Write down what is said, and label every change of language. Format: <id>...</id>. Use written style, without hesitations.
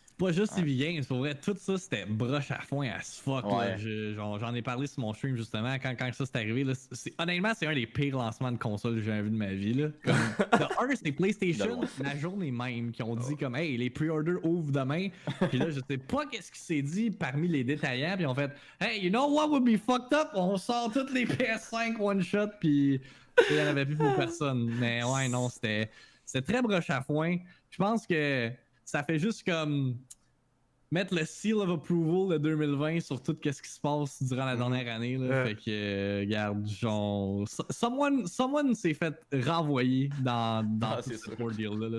<fr>pas juste EV Games, pour vrai, tout ça c'était broche à foin</fr> <en>as fuck.</en> <fr>Là. J'en ai parlé sur mon stream justement quand ça c'est arrivé. Là, honnêtement, c'est un des pires lancements de console que j'ai vu de ma vie. Là. Comme, de c'est PlayStation, la journée même, qui ont dit comme hey, les pre-orders ouvrent demain. Puis là, je sais pas qu'est-ce qui s'est dit parmi les détaillants. Puis on fait</fr> <en>hey, you know what would be fucked up?</en> <fr>On sort toutes les PS5 one shot. Puis il y en avait plus pour personne. Mais ouais, non, c'était très broche à foin. Je pense que ça fait juste comme mettre le</fr> <en>seal of approval</en> <fr>de 2020 sur tout ce qui se passe durant la dernière année. Là. Fait que, regarde, genre, someone s'est fait renvoyer dans tout ce ordeal là.</fr>